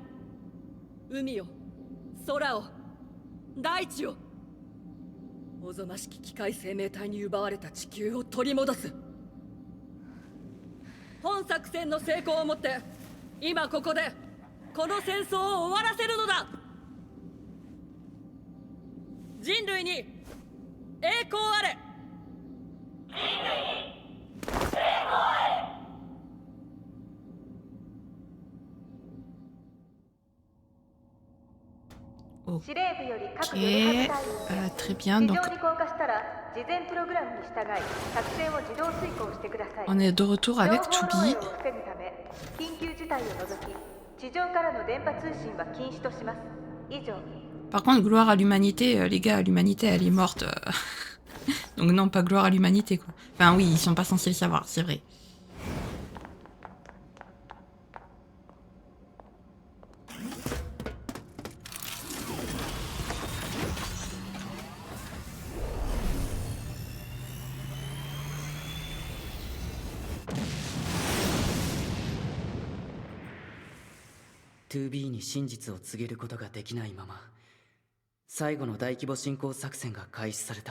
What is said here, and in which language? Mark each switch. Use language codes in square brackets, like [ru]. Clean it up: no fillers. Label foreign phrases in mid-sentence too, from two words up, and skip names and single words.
[ja] 海を、空を、大地を、おぞましき機械生命体に奪われた地球を取り戻す。本作戦の成功をもって今ここでこの戦争を終わらせるのだ。人類に栄光あれ。 [fr] Ok, très bien, donc on est de retour avec Toby. Par contre, gloire à l'humanité, les gars, l'humanité elle est morte. Donc non, pas gloire à l'humanité quoi. Enfin oui, ils sont pas censés le savoir, c'est vrai. [ja] 2B に真実を告げることができないまま最後の大規模侵攻作戦が開始された。